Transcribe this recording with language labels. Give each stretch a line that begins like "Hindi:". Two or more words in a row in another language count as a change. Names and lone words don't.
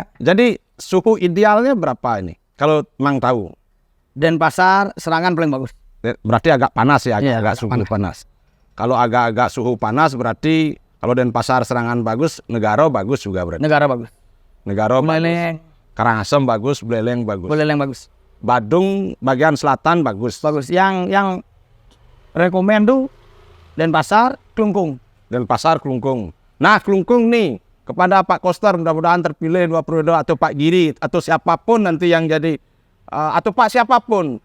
Indonesian: Jadi suhu idealnya berapa ini? Kalau Mang tahu. Denpasar Serangan paling bagus. Berarti agak panas ya, Iya, agak agak suhu panas. Kalau agak-agak suhu panas berarti kalau Denpasar Serangan bagus, Negara bagus juga berarti. Negara bagus. Negara bagus. Beleleng. Karangasem bagus, Beleleng bagus. Beleleng bagus. Badung bagian selatan bagus. Bagus. Yang rekomen tuh Denpasar, Klungkung. Denpasar, Klungkung. Nah, Klungkung nih kepada Pak Koster, mudah-mudahan terpilih 2 periode, atau Pak Giri atau siapapun nanti yang jadi atau Pak siapapun.